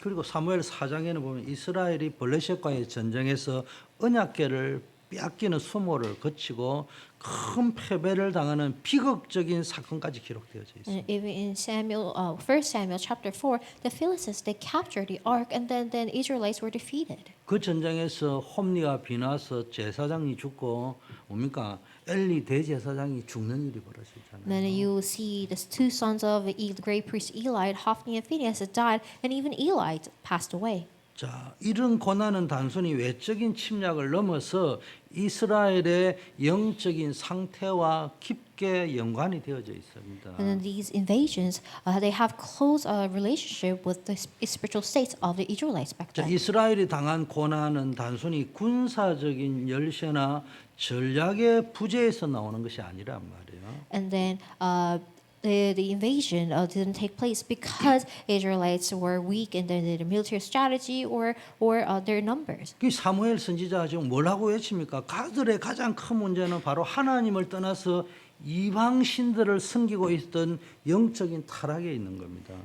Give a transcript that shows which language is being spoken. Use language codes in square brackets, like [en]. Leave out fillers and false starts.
[ko] 그리고 사무엘 4장에는 보면 이스라엘이 블레셋과의 전쟁에서 언약궤를 빼앗기는 수모를 거치고 큰 패배를 당하는 비극적인 사건까지 기록되어져 있습니다. [en] And even in First Samuel chapter 4, the Philistines they captured the ark, and then Israelites were defeated. [ko] 그 전쟁에서 홈리와 비나서 제사장이 죽고 뭡니까 엘리 대제사장이 죽는 일이 벌어지잖아요. [en] Then you will see the two sons of the great priest Eli, Hophni and Phinehas, had died, and even Eli passed away. [ko] 자, 이런 고난은 단순히 외적인 침략을 넘어서 이스라엘의 영적인 상태와 깊게 연관이 되어져 있습니다. [en] And then these invasions, they have close relationship with the spiritual states of the Israelites back [ko] 자, [en] then. [ko] 이스라엘이 당한 고난은 단순히 군사적인 열세나 전략의 부재에서 나오는 것이 아니란 말이에요. [en] And then the invasion didn't take place because Israelites were weak in their military strategy or their numbers. [ko] 그 사무엘 선지자가 지금 뭘 하고 외칩니까? 가들의 가장 큰 문제는 바로 하나님을 떠나서 이방 신들을 섬기고 있던 영적인 타락에 있는 겁니다.